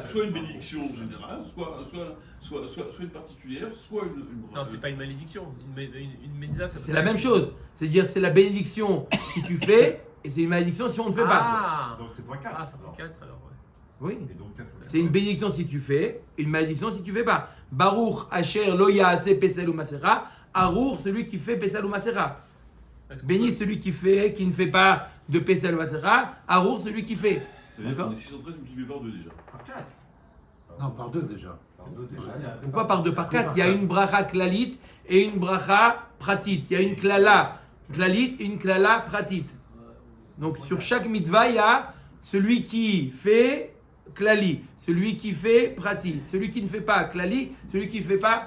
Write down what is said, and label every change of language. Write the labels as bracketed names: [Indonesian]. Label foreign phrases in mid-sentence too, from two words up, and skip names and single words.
[French] Soit une bénédiction générale, soit une particulière, soit une Non, c'est pas une malédiction. Une médisa, ça peut C'est pas la même être- chose. C'est-à-dire c'est la bénédiction si tu fais et c'est une malédiction si on ne fait pas. Ah, Donc c'est fois 4. ah, ça fait 4 alors, ouais. Oui. Et donc 4 fois 4. C'est une bénédiction si tu fais, une malédiction si tu fais pas. [Hebrew] ברוך אשר לא יעשה פסל ו מסכה. [French] Arour, celui qui fait pesel ou masera. Est-ce qu'on Béni peut- celui qui ne fait pas de pesel ou masera. Arour, celui qui fait. Ça veut dire D'accord. qu'on est 613 multiplié par 2 déjà. Par 4. Non, par 2 déjà. Par 2 déjà. Pourquoi par 2? Par 4? Il y a une [Hebrew] ברכה כללית [French] et une [Hebrew] ברכה פרטית. [French] Il y a une [Hebrew] קללה כללית [French] et une [Hebrew] קללה פרטית. [French] Donc sur chaque mitzvah, il y a celui qui fait klali, celui qui fait pratit, celui qui ne fait pas klali, celui qui ne fait pas.